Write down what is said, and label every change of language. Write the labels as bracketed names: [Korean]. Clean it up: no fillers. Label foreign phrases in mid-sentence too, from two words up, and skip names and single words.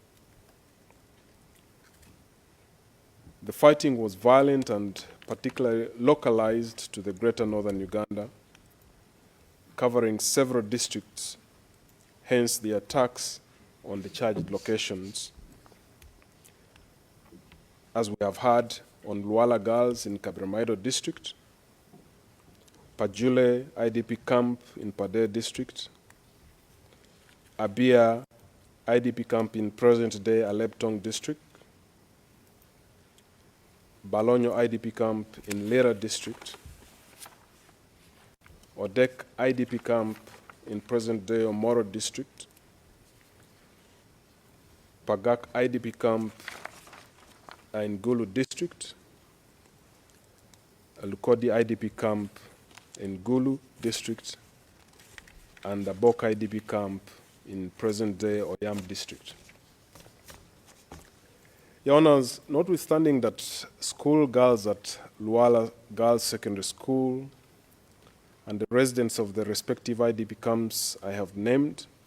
[English] The fighting was violent and particularly localized to the greater northern Uganda, covering several districts hence the attacks on the charged locations, as we have heard, on Luala girls in Kabramaido district, Pajule IDP camp in Padre district, Abia IDP camp in present-day Aleptong district, Balonyo IDP camp in Lera district, Odek IDP camp in present-day Omoro district, Pagak IDP camp in Gulu district, Lukodi IDP camp in Gulu district, and the Bok IDP camp in present-day Oyam district. Your Honors, notwithstanding that school girls at Luala Girls Secondary School and the residents of the respective IDP camps I have named